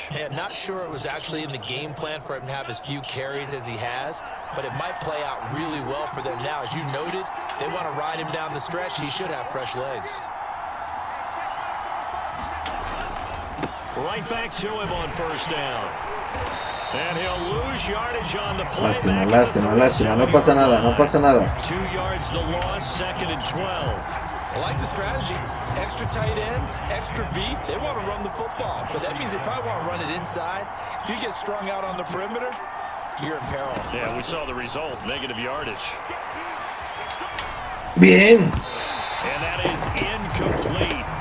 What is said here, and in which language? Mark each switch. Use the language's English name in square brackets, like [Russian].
[English] Not sure it was actually in the game plan for him to have as few carries as he has, but it might play out really well for them now. As you noted, if they want to ride him down the stretch, he should have fresh legs. Right back to him on first down. And he'll lose yardage on the play. [Spanish] Lástima, lástima, lástima. No pasa nada, no pasa nada. [English] 2 yards the loss, 2nd and 12. I like the strategy. Extra tight ends, extra beef. They want to run the football, but that means they probably want to run it inside. If you get strung out on the perimeter, you're in peril. Yeah, we saw the result, negative yardage. [Spanish] Bien. [English] And that is incomplete.